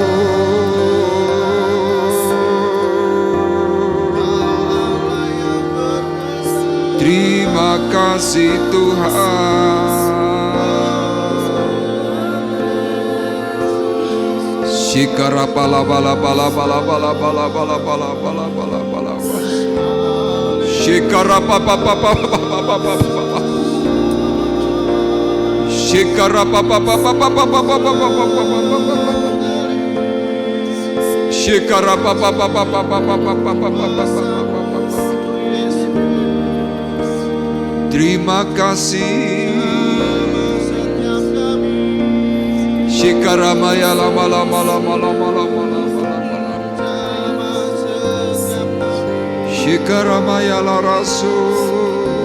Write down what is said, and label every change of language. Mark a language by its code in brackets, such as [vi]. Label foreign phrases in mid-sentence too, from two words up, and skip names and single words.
[id] Terima kasih Tuhan. Shikara pala pala pala pala pala pala pala pala pala pala pala. Shikara papa papa papa papa papa. Shikara papa papa papa papa papa papa. Shikara papa papa papa papa papa. Terima kasih. Shikaramaya lama lama lama lama lama lama lama. Shikaramaya [ar] la rasul.